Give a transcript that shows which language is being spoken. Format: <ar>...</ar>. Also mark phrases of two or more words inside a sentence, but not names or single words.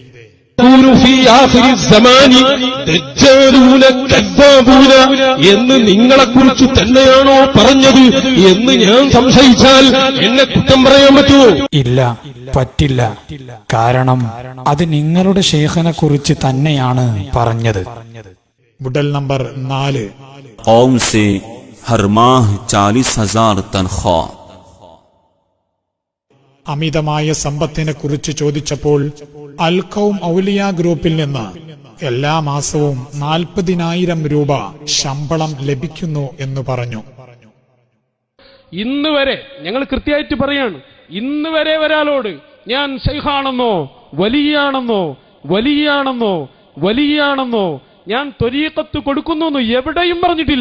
<ml>എന്ന് നിങ്ങളെക്കുറിച്ച് തന്നെയാണോ പറഞ്ഞത് എന്ന് ഞാൻ സംശയിച്ചാൽ എന്നെ കുറ്റം പറയാൻ പറ്റുമോ? ഇല്ല, പറ്റില്ല. കാരണം അത് നിങ്ങളുടെ ഷേഖനെ കുറിച്ച് തന്നെയാണ് പറഞ്ഞത്. വിടൽ നമ്പർ 4.</ml> <hi>कौम से हर माह 40,000 तनख्वाह.</hi> <ml>അമിതമായ സമ്പത്തിനെ കുറിച്ച് ചോദിച്ചപ്പോൾ അൽ ഖൗം ഔലിയ ഗ്രൂപ്പിൽ നിന്ന് എല്ലാ മാസവും 40,000 രൂപ ശമ്പളം ലഭിക്കുന്നു എന്ന് പറഞ്ഞു. ഇന്ന് വരെ ഞങ്ങൾ കൃത്യമായിട്ട് പറയാണ്, ഇന്ന് വരെ ഒരാളോട് ഞാൻ ശൈഖാണെന്നോ വലിയാണെന്നോ ഞാൻ ത്വരീഖത്ത് കൊടുക്കുന്നു എവിടെയും പറഞ്ഞിട്ടില്ല.</ml>